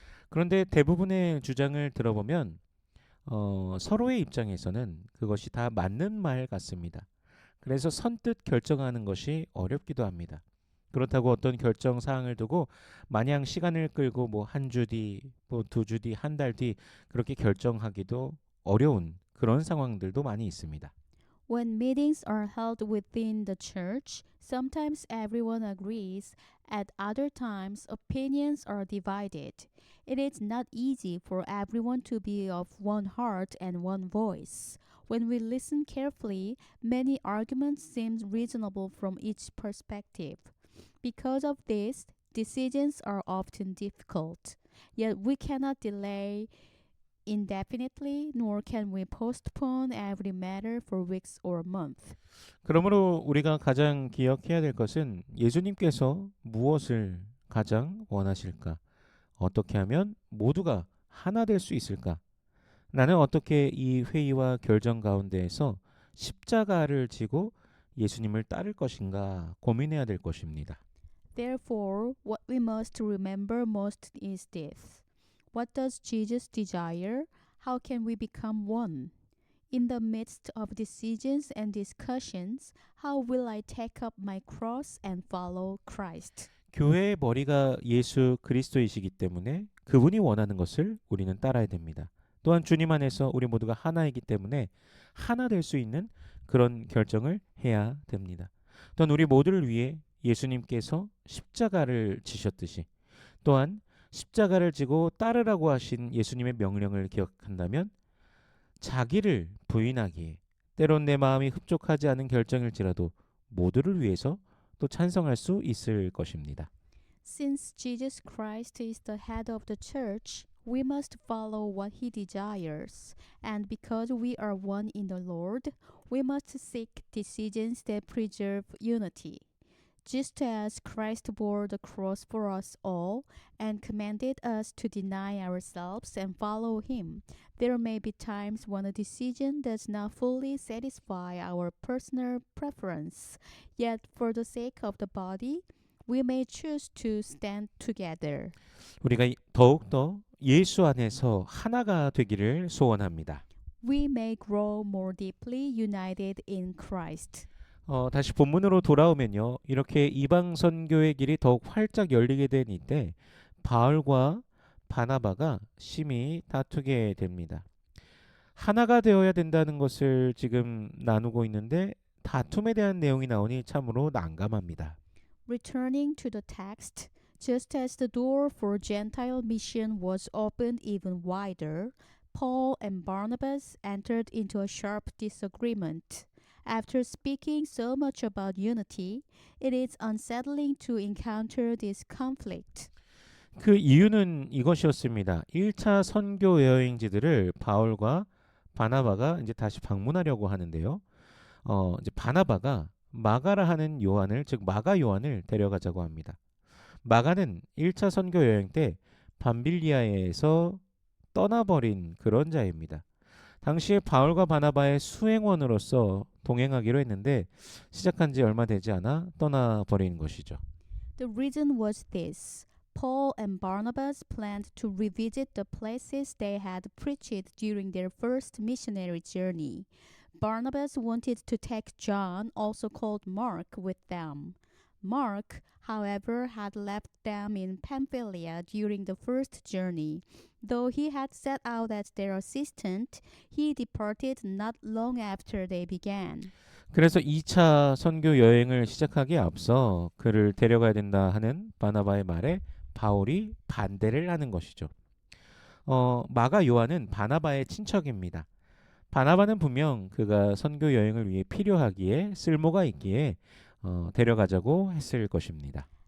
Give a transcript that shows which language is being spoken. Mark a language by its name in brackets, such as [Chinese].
[Korean] 그런데 대부분의 주장을 들어보면 서로의 입장에서는 그것이 다 맞는 말 같습니다. 그래서 선뜻 결정하는 것이 어렵기도 합니다. 그렇다고 어떤 결정 사항을 두고 마냥 시간을 끌고 뭐 한 주 뒤, 뭐 두 주 뒤, 한 달 뒤 그렇게 결정하기도 어려운 그런 상황들도 많이 있습니다. [English] When meetings are held within the church, sometimes everyone agrees, at other times, opinions are divided. It is not easy for everyone to be of one heart and one voice. When we listen carefully, many arguments seem reasonable from each perspective. Because of this, decisions are often difficult. Yet we cannot delay indefinitely, nor can we postpone every matter for weeks or months. [Korean] 그러므로 우리가 가장 기억해야 될 것은 예수님께서 무엇을 가장 원하실까? 어떻게 하면 모두가 하나 될 수 있을까? 나는 어떻게 이 회의와 결정 가운데에서 십자가를 지고 예수님을 따를 것인가 고민해야 될 것입니다. [English] Therefore, what we must remember most is this: what does Jesus desire? How can we become one? In the midst of decisions and discussions, how will I take up my cross and follow Christ? [Korean] 교회의 머리가 예수 그리스도이시기 때문에 그분이 원하는 것을 우리는 따라야 됩니다. 또한 주님 안에서 우리 모두가 하나이기 때문에 하나 될 수 있는 그런 결정을 해야 됩니다. 또한 우리 모두를 위해 예수님께서 십자가를 지셨듯이 또한 십자가를 지고 따르라고 하신 예수님의 명령을 기억한다면 자기를 부인하기에 때론 내 마음이 흡족하지 않은 결정일지라도 모두를 위해서 또 찬성할 수 있을 것입니다. [English] Since Jesus Christ is the head of the church, we must follow what he desires. And because we are one in the Lord, we must seek decisions that preserve unity. Just as Christ bore the cross for us all and commanded us to deny ourselves and follow him, there may be times when a decision does not fully satisfy our personal preference. Yet, for the sake of the body, we may choose to stand together. [Korean] 우리가 더욱더 예수 안에서 하나가 되기를 소원합니다. [English] We may grow more deeply united in Christ. [Korean] 다시 본문으로 돌아오면요. 이렇게 이방 선교의 길이 더욱 활짝 열리게 된 이때 바울과 바나바가 심히 다투게 됩니다. 하나가 되어야 된다는 것을 지금 나누고 있는데 다툼에 대한 내용이 나오니 참으로 난감합니다. [English] Returning to the text, just as the door for Gentile mission was opened even wider, Paul and Barnabas entered into a sharp disagreement. After speaking so much about unity, it is unsettling to encounter this conflict. [Korean] 그 이유는 이것이었습니다. 1차 선교 여행지들을 바울과 바나바가 이제 다시 방문하려고 하는데요. 이제 바나바가 마가라 하는 요한을 즉 마가 요한을 데려가자고 합니다. 마가는 1차 선교 여행 때 밤빌리아에서 떠나버린 그런 자입니다. 당시에 바울과 바나바의 수행원으로서 동행하기로 했는데 시작한 지 얼마 되지 않아 떠나버린 것이죠. [English] The reason was this: Paul and Barnabas planned to revisit the places they had preached during their first missionary journey. Barnabas wanted to take John, also called Mark, with them. Mark, however, had left them in Pamphylia during the first journey. Though he had set out as their assistant, he departed not long after they began. [Korean] 그래서 2차 선교 여행을 시작하기에 앞서 그를 데려가야 된다 하는 바나바의 말에 바울이 반대를 하는 것이죠. 마가 요한은 바나바의 친척입니다. 바나바는 분명 그가 선교 여행을 위해 필요하기에 쓸모가 있기에 데려가자고 했을 것입니다.